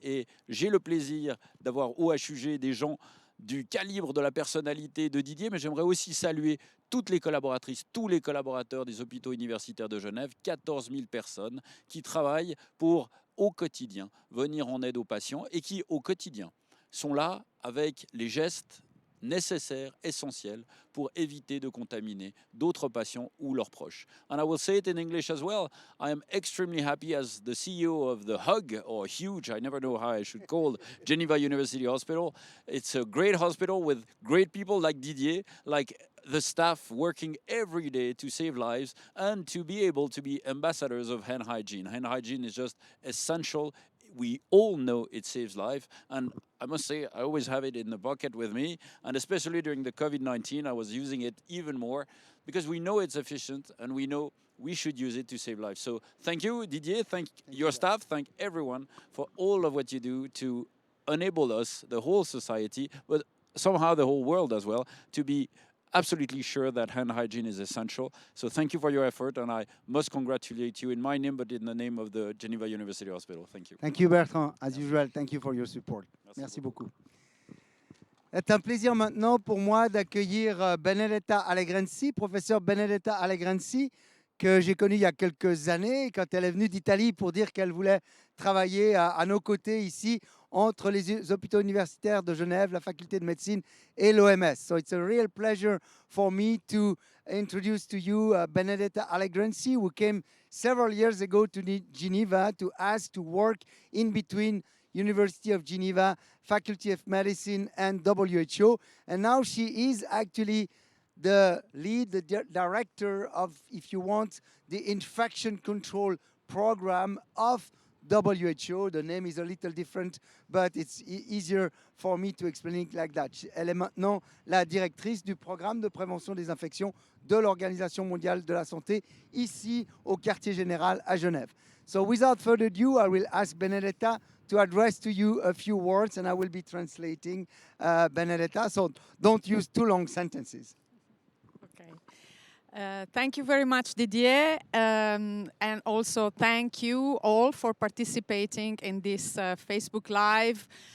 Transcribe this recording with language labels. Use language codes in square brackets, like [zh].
[fr] Et j'ai le plaisir d'avoir au HUG des gens du calibre de la personnalité de Didier, mais j'aimerais aussi saluer toutes les collaboratrices, tous les collaborateurs des hôpitaux universitaires de Genève, 14 000 personnes qui travaillent pour, au quotidien, venir en aide aux patients et qui, au quotidien, sont là avec les gestes nécessaires, essentiels pour éviter de contaminer d'autres patients ou leurs proches. [en] And I will say it in English as well. I am extremely happy as the CEO of the HUG, or HUGE, I never know how I should call Geneva University Hospital. It's a great hospital with great people like Didier, like the staff working every day to save lives and to be able to be ambassadors of hand hygiene. Hand hygiene is just essential. We all know it saves life, and I must say I always have it in the pocket with me, and especially during the COVID-19 I was using it even more because we know it's efficient and we know we should use it to save lives. So thank you Didier, thank your staff, thank everyone for all of what you do to enable us, the whole society, but somehow the whole world as well, to be absolutely sure that hand hygiene is essential. So thank you for your effort, and I must congratulate you in my name, but in the name of the Geneva University Hospital. Thank you. Thank you, Bertrand. As usual, thank you for your support. [fr] Merci beaucoup. C'est un plaisir maintenant pour moi d'accueillir Benedetta Allegrenzi, professeur Benedetta Allegrenzi, que j'ai connue il y a quelques années, quand elle est venue d'Italie pour dire qu'elle voulait travailler à nos côtés ici, entre les hôpitaux universitaires de Genève, la faculté de médecine et l'OMS. [en] So it's a real pleasure for me to introduce to you Benedetta Allegrenzi, who came several years ago to Geneva to ask to work in between University of Geneva, Faculty of Medicine and WHO. And now she is actually the lead, the director of, if you want, the infection control program of WHO. The name is a little different, but it's easier for me to explain it like that. [fr] Elle est maintenant la directrice du programme de prévention des infections de l'Organisation mondiale de la santé, ici au quartier général à Genève. [en] So without further ado, I will ask Benedetta to address to you a few words, and I will be translating Benedetta, so don't use too long sentences. Okay. Thank you very much, Didier, and also thank you all for participating in this Facebook Live.